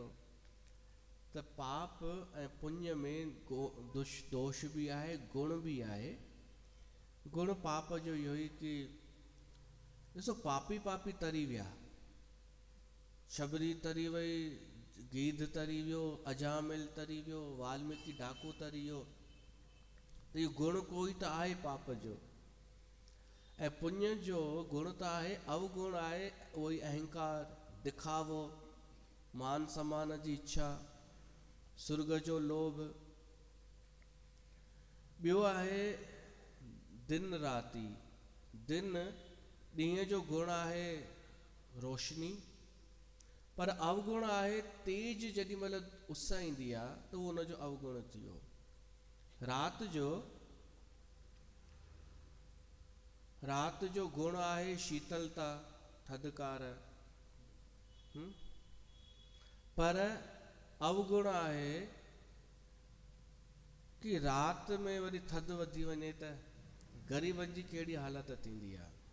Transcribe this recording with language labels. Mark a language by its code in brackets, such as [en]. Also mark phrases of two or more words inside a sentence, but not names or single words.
[sd] त पाप ऐं पुण्य में दोष बि आहे, गुण बि आहे। गुण पाप जो इहो ई कि ॾिसो, पापी तरी विया, शबरी तरी वई, गीध तरी वियो, अजामिल तरी वियो, वाल्मीकि डाकू तरी वियो, त इहो गुण कोई त आहे पाप जो। ऐं पुण्य जो गुण त आहे, अवगुण आहे, उहो ई अहंकार, दिखावो, मान सम्मान जी इच्छा, सुर्ग जो लोभ। ॿियो आहे दिन राती, दिन ॾींहं जो गुण आहे रोशनी, पर अवगुण आहे तेज। जेॾी महिल उस ईंदी आहे त उहो हुनजो अवगुण थी वियो। राति जो गुण आहे शीतलता, थधिकार, पर अवगुण आहे कि राति में वरी थधि वधी वञे त ग़रीबनि जी कहिड़ी हालत थींदी आहे।